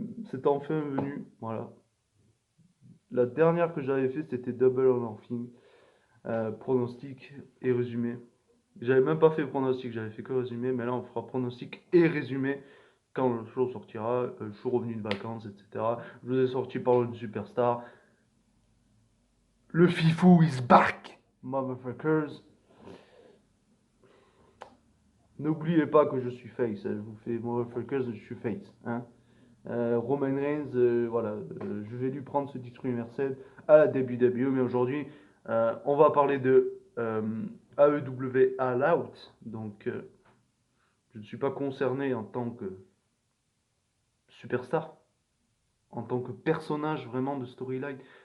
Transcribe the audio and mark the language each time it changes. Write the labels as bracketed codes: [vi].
[fr] C'est enfin venu, voilà. La dernière que j'avais fait, c'était Double or Nothing. Pronostic et résumé. J'avais même pas fait pronostic, j'avais fait que résumé, mais là on fera pronostic et résumé quand le show sortira. Je suis revenu de vacances, etc. Je vous ai sorti par le Superstar. [en] Le Fifou is back, motherfuckers. [fr] N'oubliez pas que je suis face, je vous fais motherfuckers, je suis face. Hein. Roman Reigns, voilà, je vais lui prendre ce titre universel à la WWE, mais aujourd'hui on va parler de AEW All Out, donc je ne suis pas concerné en tant que superstar, en tant que personnage vraiment de storyline.